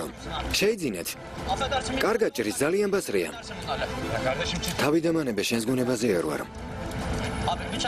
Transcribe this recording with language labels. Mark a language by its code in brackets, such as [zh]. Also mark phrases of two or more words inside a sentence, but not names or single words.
[ka] შეიძინეთ. [tr] affedersin mi? [ka] კარგად ჭრის, ძალიან ბასრია. [tr] Bunlarla. Ya kardeşim çık. [ka] თავი დამანებე შენს გონებაზე არ ვარ. [tr] Abi bıçak.